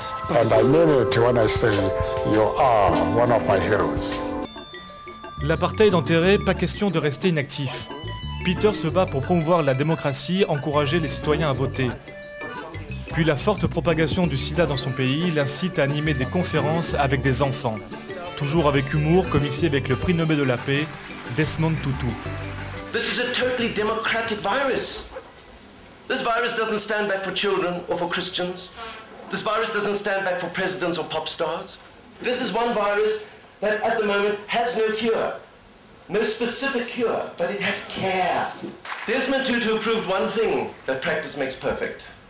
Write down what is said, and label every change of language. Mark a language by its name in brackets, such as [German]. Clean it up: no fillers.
[English] And I mean it when I say you are one of my heroes. [French] L'apartheid enterré, pas question de rester inactif. Peter se bat pour promouvoir la démocratie, encourager les citoyens à voter. Puis la forte propagation du sida dans son pays l'incite à animer des conférences avec des enfants. Toujours avec humour, comme ici avec le prix Nobel de la paix, Desmond Tutu. [English] This is a totally democratic virus. This virus doesn't stand back for children or for Christians. This virus doesn't stand back for presidents or pop stars. This is one virus that at the moment has no cure. No specific cure, but it has care. Desmond Tutu proved one thing, that practice makes perfect.